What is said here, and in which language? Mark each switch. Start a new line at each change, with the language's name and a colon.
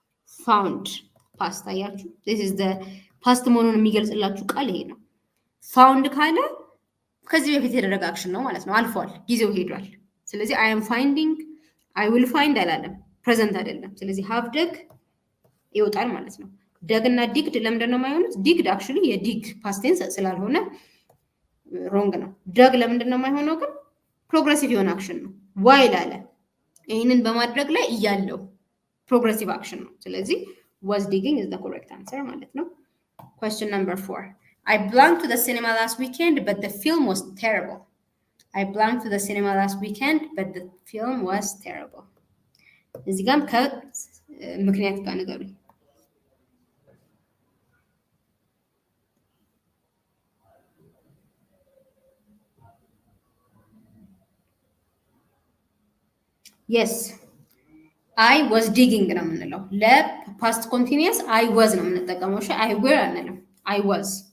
Amharic: ፋውንድ ፓስት። አያችሁ? this is the ፓስት መሆኑን የሚገልጽላችሁ ቃል ይሄ ነው። ፋውንድ ካለ ከዚህ በፊት የተደረገ አክሽን ነው ማለት ነው። አልፏል፣ ጊዜው ሄዷል። ስለዚህ አይ አም ፋይንዲንግ አይ ዊል ፋይንድ አላለም፣ ፕሬዘንት አይደለም። ስለዚህ ሃቭ ደግ ይወጣል ማለት ነው። ደግ እና ዲግድ ለምንድን ነው የማይሆኑት? ዲግድ አክቹሊ የዲግ ፓስቴንስ ስላልሆነ ሮንግ ነው። ደግ ለምንድን ነው የማይሆነው? ግን ፕሮግሬሲቭ የሆነ አክሽን ነው። ዋይል አለ ይህንን በማድረግ ላይ እያለው ፕሮግሬሲቭ አክሽን ነው። ስለዚህ was digging is the correct answer ማለት ነው። question number 4 I blanked to the cinema last weekend but the film was terrible.
English: I blanked to the cinema last weekend, but the film was terrible.
Amharic: እዚህ ጋርም ከምክንያት ጋር ንገሩኝ። የስ አይ ዋዝ ዲጊንግ ነው የምንለው። ለፓስት ኮንቲኒየስ አይ ዋዝ ነው የምንጠቀመው። እሺ አይ ዌር አንልም። አይ ዋዝ